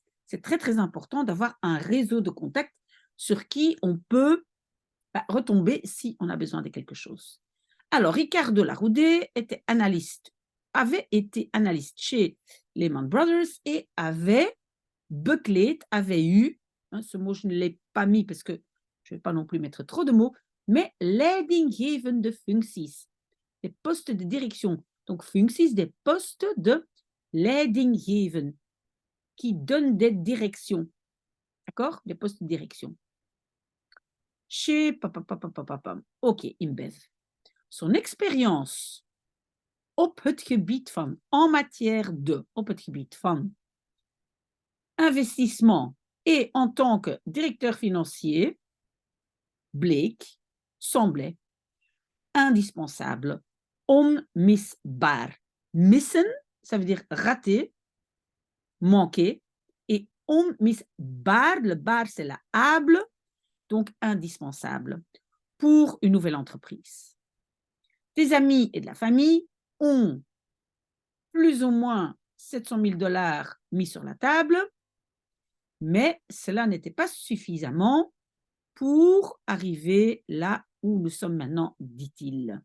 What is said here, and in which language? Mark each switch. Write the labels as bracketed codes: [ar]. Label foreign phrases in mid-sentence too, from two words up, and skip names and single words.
[fr] C'est très, très important d'avoir un réseau de contacts sur qui on peut retomber si on a besoin de quelque chose. Alors, Ricardo Larroudé avait été analyste chez Lehman Brothers et avait eu, hein, ce mot je ne l'ai pas mis parce que je ne vais pas non plus mettre trop de mots, mais [nl] leidinggevende functies, [fr] des postes de direction. Donc, functies, des postes de leidinggeven, qui donnent des directions. D'accord? Des postes de direction. Chez OK, InBev. Son expérience [nl] op het gebied van, [fr] en matière de, [nl] op het gebied van [fr] investissement et en tant que directeur financier semblait indispensable, [nl] onmisbaar. Missen, [fr] ça veut dire rater, manquer, et onmisbaar, le bar c'est la able, donc indispensable pour une nouvelle entreprise. Des amis et de la famille ont plus ou moins 700 000 $ mis sur la table, mais cela n'était pas suffisamment pour arriver là où nous sommes maintenant, dit-il.